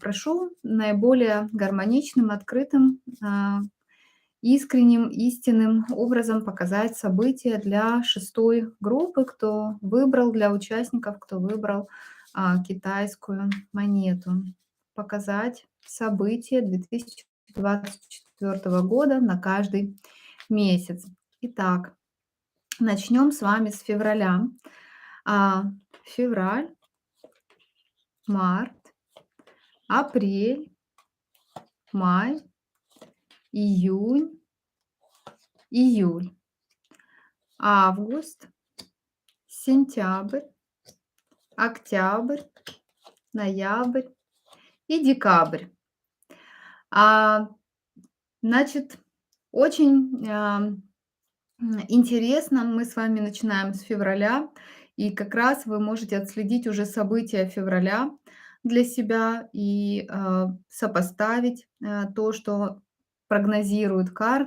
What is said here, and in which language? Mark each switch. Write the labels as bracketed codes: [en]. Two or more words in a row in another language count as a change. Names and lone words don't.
[ru] Прошу наиболее гармоничным, открытым, искренним, истинным образом показать события для шестой группы, кто выбрал, для участников, кто выбрал китайскую монету. Показать события 2024 года на каждый месяц. Итак, начнем с вами с февраля. А, Февраль, март, апрель, май, июнь, июль, август, сентябрь, октябрь, ноябрь и декабрь. А, Значит, очень интересно, мы с вами начинаем с февраля, и как раз вы можете отследить уже события февраля для себя и сопоставить то, что прогнозируют карты.